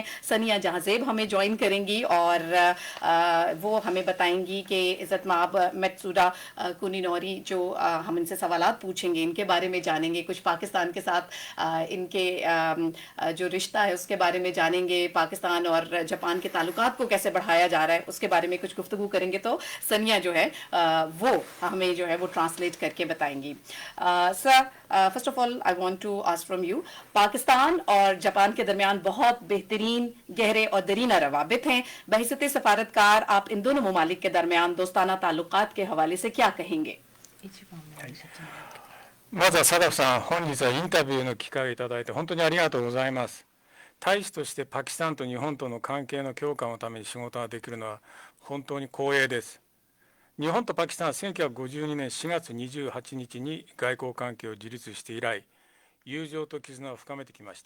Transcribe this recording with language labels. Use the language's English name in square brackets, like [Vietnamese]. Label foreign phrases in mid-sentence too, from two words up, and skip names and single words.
[Urdu] سنیا جہازیب ہمیں جوائن کریں گی اور وہ ہمیں بتائیں گی کہ عزت مآب ماتسودا کنینوری جو ہم ان سے سوالات پوچھیں گے، ان کے بارے میں جانیں گے، کچھ پاکستان کے ساتھ ان کے جو رشتہ ہے اس کے بارے میں جانیں گے، پاکستان اور جاپان کے تعلقات کو کیسے بڑھایا جا رہا ہے اس کے بارے میں کچھ گفتگو کریں گے. تو سنیا جو ہے وہ ہمیں جو ہے وہ ٹرانسلیٹ کر کے بتائیں گی. [English] सर, First of all I want to ask from you, [Urdu] پاکستان اور جاپان کے درمیان بہت بہترین گہرے اور دیرینہ روابط ہیں. بحیثیت سفارتکار آپ ان دونوں ممالک کے درمیان دوستانہ تعلقات کے حوالے سے کیا کہیں گے? [Japanese] まずはサダフさん、本日はインタビューの機会をいただいて本当にありがとうございます。大使としてパキスタンと日本との関係の強化のために仕事ができるのは本当に光栄です。日本とパキスタンは1952年4月28日に外交関係を樹立して以来、友情と絆を深めてきました。